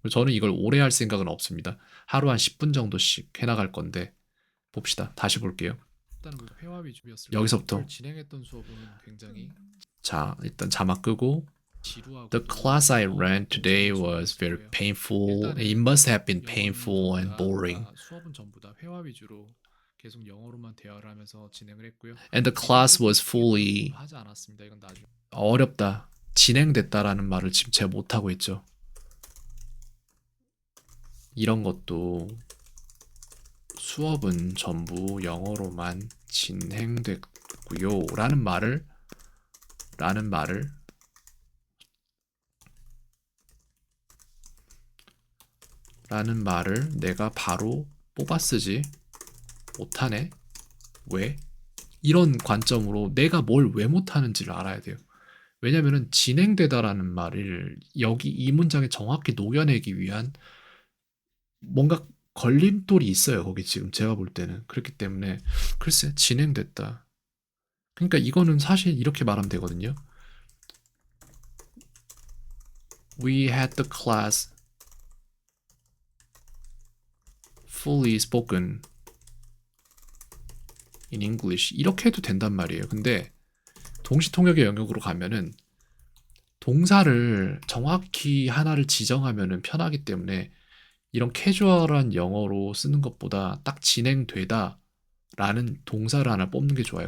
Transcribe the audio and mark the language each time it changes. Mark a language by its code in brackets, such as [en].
[ko] 저는 이걸 오래 할 생각은 없습니다. 하루 한 10분 정도씩 해나갈 건데, 봅시다. 다시 볼게요. 일단은 회화 위주였을 여기서부터 진행했던 수업은 굉장히, 자, 일단 자막 끄고, [en] The class I ran today was very painful. It must have been painful and boring. [ko] 수업은 전부 다 회화 위주로 계속 영어로만 대화를 하면서 진행을 했고요. [en] And the class was fully [ko] 하지 않았습니다. 이건 나중에 어렵다. 진행됐다라는 말을 지금 제가 못 하고 있죠. 이런 것도 수업은 전부 영어로만 진행됐고요. 라는 말을 내가 바로 뽑아 쓰지 못하네. 왜? 이런 관점으로 내가 뭘 왜 못하는지를 알아야 돼요. 왜냐면은 진행되다라는 말을 여기 이 문장에 정확히 녹여내기 위한 뭔가 걸림돌이 있어요. 거기 지금 제가 볼 때는. 그렇기 때문에 글쎄 진행됐다. 그러니까 이거는 사실 이렇게 말하면 되거든요. [en] We had the class fully spoken in English. [ko] 이렇게 해도 된단 말이에요. 근데 동시통역의 영역으로 가면은 동사를 정확히 하나를 지정하면은 편하기 때문에 이런 캐주얼한 영어로 쓰는 것보다 딱 진행되다 라는 동사를 하나 뽑는 게 좋아요.